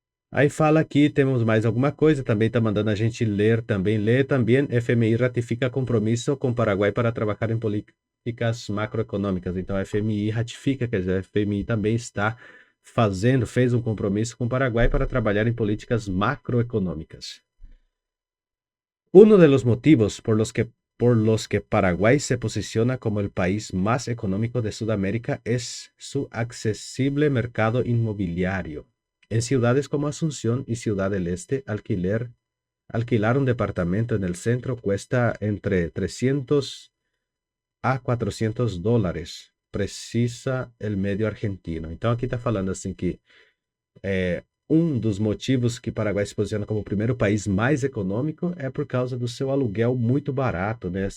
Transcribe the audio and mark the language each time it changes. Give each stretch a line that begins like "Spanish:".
Portuguese: Aí fala aqui, temos mais alguma coisa, também está mandando a gente ler, também lê, também FMI ratifica compromisso com Paraguai para trabalhar em políticas macroeconômicas. Então, a FMI ratifica, quer dizer, a FMI também está fez um compromisso com o Paraguai para trabalhar em políticas macroeconômicas.
Spanish: Uno de los motivos por los que Paraguay se posiciona como el país más económico de Sudamérica es su accesible mercado inmobiliario. En ciudades como Asunción y Ciudad del Este, alquilar un departamento en el centro cuesta entre 300 a 400 dólares, precisa el medio argentino.
Portuguese: Então, aqui está falando assim que um dos motivos que Paraguai se posiciona como o primeiro país mais econômico é por causa do seu aluguel muito barato, né?